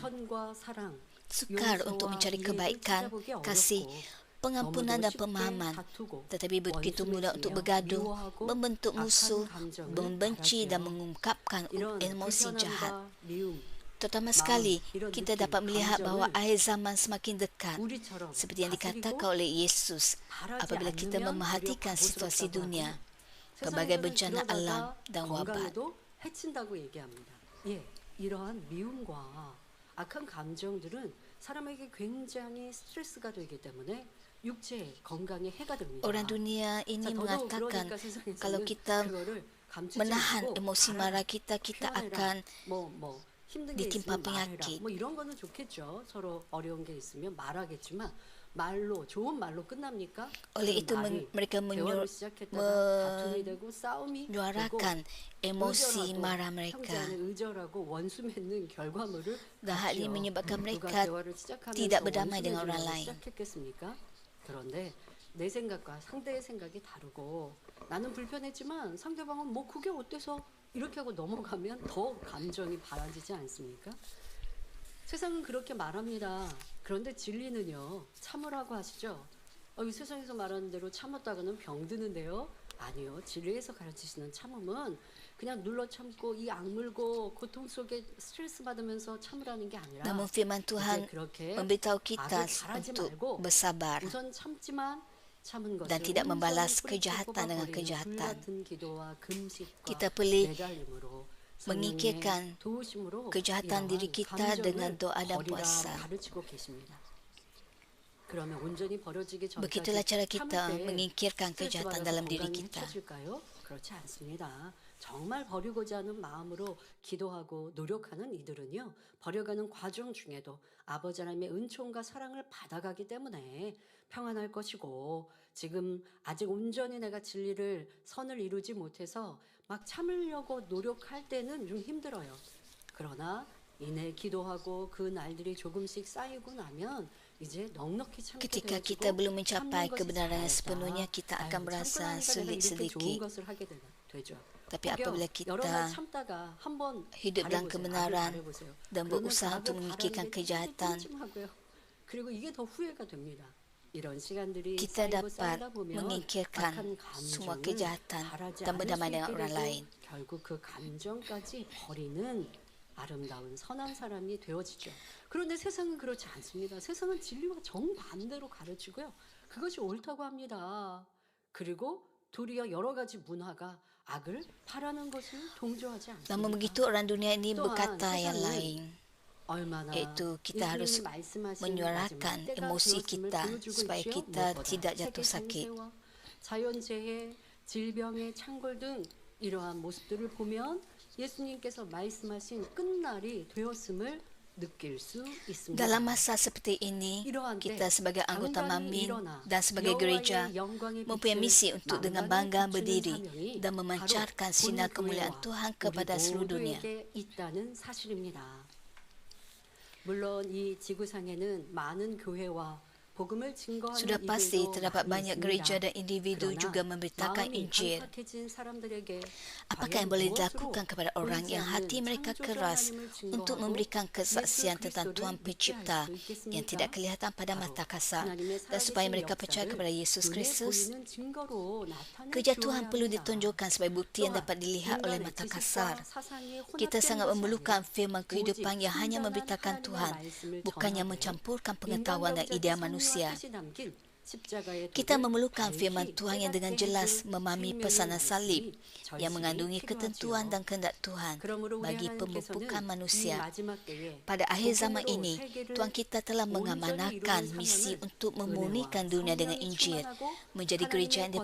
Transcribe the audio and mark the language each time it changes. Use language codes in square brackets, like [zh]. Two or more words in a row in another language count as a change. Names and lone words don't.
[ms] Sukar untuk mencari kebaikan, kasih, pengampunan dan pemahaman, tetapi begitu mudah untuk bergaduh, membentuk musuh, membenci dan mengungkapkan emosi jahat. Terutama sekali, kita dapat melihat bahawa akhir zaman semakin dekat, seperti yang dikatakan oleh Yesus apabila kita memerhatikan situasi dunia, pelbagai bencana alam dan wabak. [ko] 이러한 미움과 악한 감정들은 사람에게 굉장히 스트레스가 되기 때문에 육체 건강에 해가 됩니다. [ms] Orang dunia ini mengatakan kalau kita menahan emosi marah kita, kita akan ditimpa penyakit. [ko] 뭐 이런 거는 좋겠죠. 서로 어려운 게 있으면 말하겠지만 말로 좋은 말로 끝납니까? [ms] Oleh itu mereka menyuarakan emosi marah mereka. Dan hal ini menyebabkan mereka tidak berdamai dengan orang lain. [ko] 그런데 내 생각과 상대의 생각이 다르고 나는 불편했지만 상대방은 뭐 그게 어때서 이렇게 하고 넘어가면 더 감정이 바라지지 않습니까? 세상은 그렇게 말합니다. 그런데 진리는요, 참으라고 하시죠. 이 세상에서 말하는 대로 참았다가는 병드는데요. 아니요, 진리에서 가르치시는 참음은 그냥 눌러 참고 이 악물고 고통 속에 스트레스 받으면서 참으라는 게 아니라 [ms] Namun firman Tuhan memberitahu kita untuk bersabar [ko] 우선 참지만 [ms] dan tidak membalas kejahatan dengan kejahatan. Kita perlu mengikirkan kejahatan diri kita dengan doa dan puasa. Begitulah cara kita mengikirkan kejahatan dalam diri kita. [ko] 정말 버리고자 하는 마음으로 기도하고 노력하는 이들은요, 버려가는 과정 중에도 아버지 하나님의 은총과 사랑을 받아가기 때문에 평안할 것이고, 지금 아직 온전히 내가 진리를 선을 이루지 못해서 막 참으려고 노력할 때는 좀 힘들어요. 그러나 이내 기도하고 그 날들이 조금씩 쌓이고 나면 이제 넉넉히 참게 [ms] Ketika [ko] 되어지고 [ms] kita belum mencapai [ko] 참는 것이 [ms] kebenaran yang [ko] 잘했다. [ms] sepenuhnya, kita akan [ko] 아유, [ms] merasa [ko] 참고 나니까 내가 [ms] sulit [ko] 이렇게 좋은 [ms] sedikit. [ko] 것을 하게 되죠. [ms] Tapi [ko] 그게 [ms] apabila [ko] 여러 날 [ms] kita [ko] 참다가 한번 [ms] hidup dalam [ko] 바라보세요. [ms] kebenaran [ko] 악을 바라보세요. [ms] dan [ko] 그러면 [ms] berusaha [ko] 그 [ms] untuk [ko] 악을 [ms] memikirkan [ko] 바라는 게 [ms] kejahatan, [ko] 찜찜하고요. 그리고 이게 더 후회가 됩니다. 이런 시간들이 [ms] kita [ko] 쌓이고 [ms] dapat [ko] 쌓이다 보면 [ms] menyingkirkan [ko] 악한 [ms] semua [ko] 감정을 [ms] kejahatan [ko] 바라지 [ms] dan [ko] 않을 수 [ms] berdamai [ko] 있게 [ms] dengan orang [ko] 되고 [ms] lain. [ko] 결국 그 감정까지 버리는 아름다운 선한 사람이 되어지죠. 그런데 세상은 그렇지 않습니다. 세상은 진리와 정반대로 가르치고요. 그것이 옳다고 합니다. 그리고 도리어 여러 가지 문화가 악을 바라는 것을 동조하지 않습니다. [ms] Namun begitu orang dunia ini [ko] 또한 [ms] berkata yang [ko] 세상은 [ms] lain, [ko] 얼마나 [ms] yaitu kita harus [ko] 예수님이 말씀하신 [ms] menyuarakan [ko] 마지막 때가 [ms] emosi [ko] 되었음을 [ms] kita [ko] 보여주고 [ms] supaya [ko] 있지요. [ms] kita [ko] 무엇보다 [ms] tidak [ko] 세계 [ms] jatuh sakit. [ko] 경제와 자연재해, 질병의 창궐 등 이러한 모습들을 보면 예수님께서 말씀하신 끝날이 되었음을 느낄 수 있습니다. [ms] Dalam masa seperti ini, [ko] 이러한 때 [ms] kita sebagai anggota [ko] 강단이 [ms] Mamin [ko] 일어나 [ms] dan sebagai gereja [ko] 여호와의 영광의 [ms] mempunyai [ko] 빛을 [ms] misi untuk dengan bangga [ko] 만방에 비추는 [ms] berdiri [ko] 사명이 [ms] dan memancarkan [ko] 바로 [ms] sinar [ko] 본 [ms] kemuliaan [ko] 교회와 [ms] Tuhan [ko] 우리 [ms] kepada seluruh dunia. [ko] 모두에게 있다는 사실입니다. 물론 이 지구상에는 많은 교회와 복음을 증거하는 [ms] Sudah pasti [ko] 이들도 [ms] terdapat [ko] 많이 [ms] banyak gereja [ko] 있습니다. [ms] dan individu [ko] 그러나 [ms] juga memberitakan [ko] 마음이 [ms] Injil. [ko] 한탁해진 사람들에게 [ms] Apakah yang [ko] 과연 [ms] boleh [ko] 무엇으로 [ms] dilakukan kepada orang [ko] 보이지 [ms] yang [ko] 않는 [ms] hati mereka [ko] 창조주 [ms] keras [ko] 하나님을 [ms] untuk [ko] 증거하고 [ms] memberikan kesaksian [ko] 예수 [ms] tentang [ko] 그리스도를 [ms] Tuhan [ko] 믿게 [ms] Pencipta [ko] 할 수 있겠습니까? [ms] yang tidak kelihatan pada [ko] 바로 [ms] mata kasar, [ko] 하나님의 [ms] dan supaya [ko] 살아계신 [ms] mereka percaya [ko] 역사를 [ms] kepada Yesus [ko] 눈에 [ms] Kristus? [ko] 보이는 증거로 나타내 [ms] Kerja [ko] 주어야 [ms] Tuhan perlu [ko] 합니다. [ms] ditunjukkan sebagai bukti yang [ko] 또한 [ms] dapat dilihat oleh [ko] 인간의 [ms] mata [ko] 지식과 [ms] kasar. [ko] 사상이 [ms] Kita [ko] 혼합된 [ms] sangat [ko] 것이 [ms] memerlukan [ko] 아니라 [ms] firman kehidupan [ko] 오직 [ms] yang hanya [ko] 순전한 [ms] memberitakan [ko] 하나님의 [ms] Tuhan, [ko] 말씀을 [ms] bukannya [ko] 전하되 [ms] mencampurkan pengetahuan dan [ko] 인간 [ms] idea [ko] 경작의 [ms] manusia. [ko] 섭리와 뜻이 담긴 십자가의 [ms] Kita [ko] 도를 [ms] memerlukan [ko] 밝히 [ms] firman Tuhan yang dengan [ko] 깨닫게 [ms] jelas [ko] 해줄 [ms] memahami [ko] 생명의 [ms] pesanan salib [ko] 말씀이 [ms] yang mengandungi [ko] 절실히 [ms] ketentuan [ko] 필요하지요. [ms] dan kehendak Tuhan [ko] 그러므로 우리 [ms] bagi [ko] 하나님께서는 [ms] pemupukan [ko] 이 [ms] manusia. [ko] 마지막 때에 [ms] Pada akhir zaman [ko] 복음으로 [ms] ini, [ko] 세계를 [ms] Tuhan kita telah [ko] 온전히 [ms] mengamanahkan [ko] 이루는 [ms] misi [ko] 사명을 [ms] untuk [ko] 은혜와 [ms] memurnikan dunia dengan [ko] 성령이 [ms] Injil, [ko] 충만하고 [ms] menjadi gereja yang